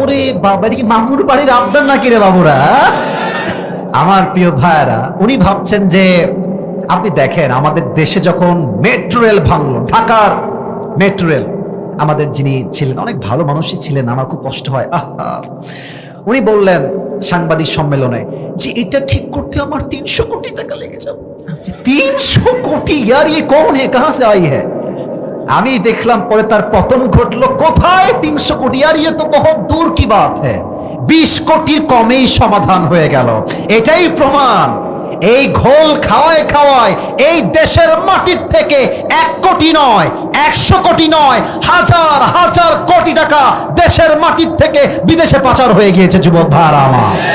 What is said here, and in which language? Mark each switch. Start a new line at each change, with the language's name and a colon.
Bangla: ওরে বাবা, এটা কি মামুর বাড়ির আবদার নাকি রে বাবুরা? আমার প্রিয় ভাইরা, উনি ভাবছেন যে আপনি দেখেন আমাদের দেশে যখন মেট্রো রেল ভাঙলো, ঢাকার মেট্রো রেল, আমাদের যিনি ছিলেন অনেক ভালো মানুষই ছিলেন, আমার খুব কষ্ট হয়। উনি বললেন সাংবাদিক সম্মেলনে যে এটা ঠিক করতে আমার 300 কোটি টাকা লেগে যাবে। 300 কোটি?
Hindi: यार ये कौन है, कहां से आई है?
Bangla: আমি দেখলাম পরে তার পতন ঘটলো। কোথায় 300 কোটি?
Hindi: আর ये तो बहुत दूर की बात है।
Bangla: 20 কোটির কমেই সমাধান হয়ে গেল। এটাই প্রমাণ, এই ঘোল খাওয়ায় খাওয়ায় এই দেশের মাটির থেকে 1 কোটি নয়, 100 কোটি নয়, হাজার হাজার কোটি টাকা দেশের মাটির থেকে বিদেশে পাচার হয়ে গিয়েছে যুবক ভাইরা আমার।